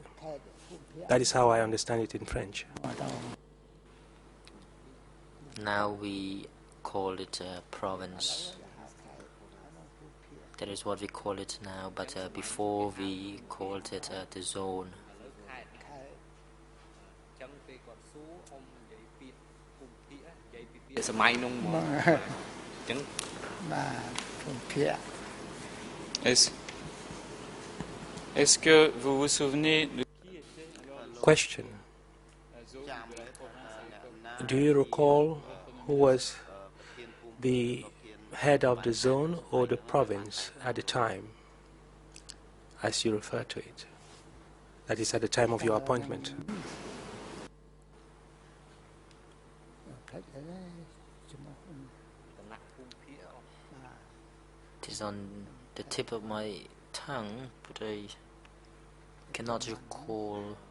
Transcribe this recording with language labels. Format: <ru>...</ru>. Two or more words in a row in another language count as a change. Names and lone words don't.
<en>That is how I understand it in French. Now we call it a province. That is what we call it now, but before we called it the zone.</en> <km>សម័យនោះមកចឹង</km> <fr>Est-ce que vous vous souvenez de</fr> <en>Question. Do you recall who was the head of the zone or the province at the time, as you refer to it? That is, at the time of your appointment. It is on the tip of my tongue, but I cannot recall.</en>